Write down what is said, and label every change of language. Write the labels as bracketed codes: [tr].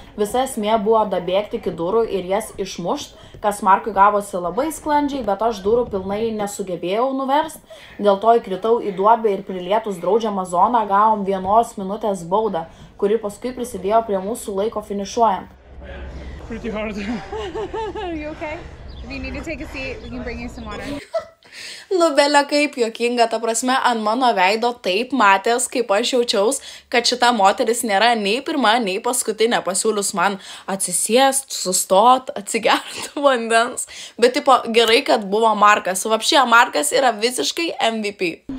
[lt] Visa esmė buvo dabėgti iki durų ir jas išmušt, kas Markui gavosi labai sklandžiai, bet aš durų pilnai nesugebėjau nuverst, dėl to įkritau į duobę ir prilietus draudžiamą zoną gavom 1 minutės baudą, kuri paskui prisidėjo prie mūsų laiko finišuojant. [en] Pretty hard. You okay? If you need to take a seat, we can bring you some water. [lt] Nu, belia kaip juokinga, ta prasme, ant mano veido taip matęs, kaip aš jaučiaus, kad šita moteris nėra nei pirma, nei paskutinė, pasiūlius man atsisėst, sustot, atsigert vandens. Bet, tipo, gerai, kad buvo Markas. Vapšė, Markas yra visiškai MVP.